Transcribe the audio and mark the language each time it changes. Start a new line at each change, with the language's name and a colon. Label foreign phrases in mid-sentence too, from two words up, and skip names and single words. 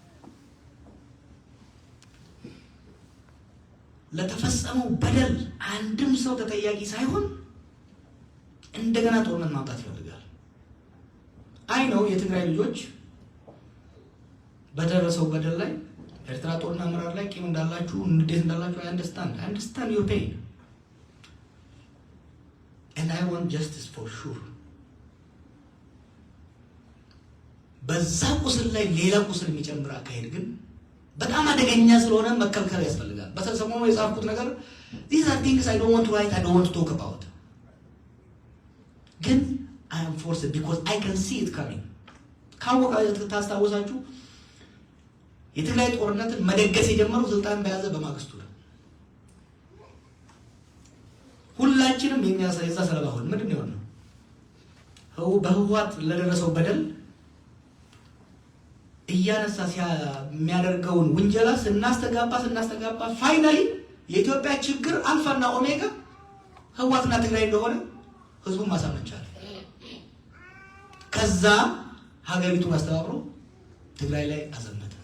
Amharic: ለተፈጸመው በደል አንድም ሰው ተጠያቂ ሳይሆን እንደገና ጦርነት ማምጣት ይፈልጋል። አይ ነው የትግራይ ልጆች በደረሰው በደል ላይ ኤርትራ ጦርና አመራር ላይ ቂም እንዳላችሁ እንዴት እንዳላችሁ
English: I understand your pain and I want justice for sure።
Amharic: በዛ ቁስል ላይ ሌላ ቁስል የሚጨምር አካሄድ ግን በጣም አደገኛ ስለሆነ መከልከል ያስፈልጋል። በሰሞኑ የጻፍኩት ነገር
English: these are things I don't want to write, I don't want to talk about
Amharic: ግን
English: I am forced because I can see it coming።
Amharic: ካወቃችሁ ታስታውሳችሁ የትግራይ ጦርነትን መደገስ የጀመረው ስልጣን በያዘ በማግስቱ ነው። ሁላችንም የዛ ሰለባ ሆን ምንድን ነው የሆነው? በህወሓት ለደረሰው በደል እያነሳ የሚያደርገውን ውንጀላ ስናስተጋባ ፋይናሊ የኢትዮጵያ ችግር አልፋና ኦሜጋ ህወሓትና ትግራይ እንደሆነ ህዝቡን ማሳመን ቻለ። ከዛ ሀገሪቱን አስተባብሮ ትግራይ ላይ አዘመተ።